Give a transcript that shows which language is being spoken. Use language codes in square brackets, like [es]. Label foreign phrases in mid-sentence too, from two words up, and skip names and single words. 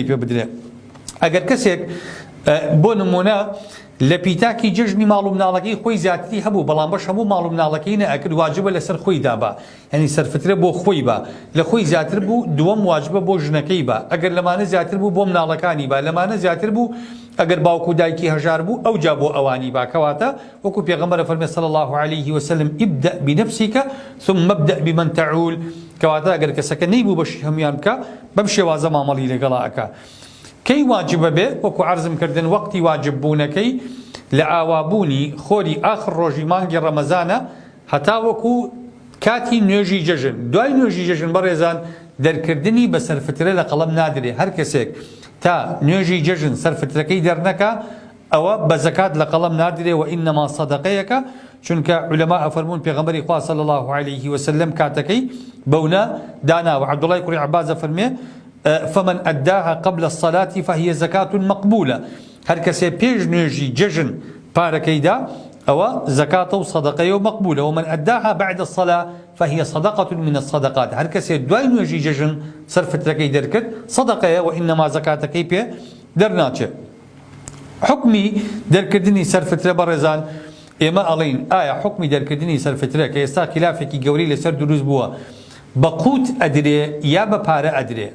[ckb] پێ بدرێ ئەگەر کەسێک بۆ نمونە لە پیتاکی جژنی ماڵ و مناڵەکەی خۆی زیاتری هەبوو بەڵام بەش هەموو ماڵ و مناڵەکەی نەئەکرد واجبە لەسەر خۆی دابا یعنی سەرفترە بۆ خۆی بە لە خۆی زیاتر بوو دووەم واجبە بۆ ژنەکەی بە ئەگەر لەمانە زیاتر بوو بۆ مناڵەکانی با لەمانە زیاتر بوو ئەگەر باوکو دایکی هەژار بوو ئەو جا بۆ ئەوانی با کەواتە وەکو پێغەمبەر فەرمێ [ar] صلی الله عليه وسلم ابدأ بنفسك ثم ابدأ بمن تعول [ckb] کەواتە ئەگەر کەسەکە نەیبوو بەشی هەمویان بکە بەم شێوازە مامەڵی لەگەڵا ئەکا کەی واجبە بێ وەکو عەرزم کردن وەقتی واجب بوونەکەی لە ئاوابوونی خۆری ئاخر ڕۆژی مانگی ڕەمەزانە هەتا وەکو کاتی نوێژی جەژن دوای نوێژی جەژن بەڕێزان دەرکردنی بە سەرفترە لە قەڵەم نادرێ هەر کەسێک تا نوێژی جەژن سەرفترەکەی دەرنەکە ئەوە بە زەکات لە قەڵەم نادرێ و ئینەما سەدەقەیەکە چونکە عولەما ئەفەرمون پێغەمبەری خوا [ar] صلی الله عليه وسلم [ckb] کاتەکەی بەونە داناوە عەبدوڵای کوڕی عەباس ئەفەرمێ [ar] فمن أداها قبل الصلاة فهي زكاة مقبولة [ckb] هر کەسێ پێش نوێژی جەژن پارەکەی دا ئەوە زەکاتە و سەدەقەیە و مەقبولە [ar] ومن أداها بعد الصلاة فهي صدقة من الصدقات [ckb] هر کەسێ دوای نوێژی جەژن سەرفترەکەی دەرکرد سەدەقەیە و ئینەما زەکاتەکەی پێ دەرناچێت حکمی دەرکردنی سەرفترە بەڕێزان ئێمە ئەڵێین ئایا حکمی دەرکردنی سەرفترە کە ئێستا خلافێکی گەورەی لەسەر دروست بووە بەقوت ئەدرێ یا بە پارە ئەدرێ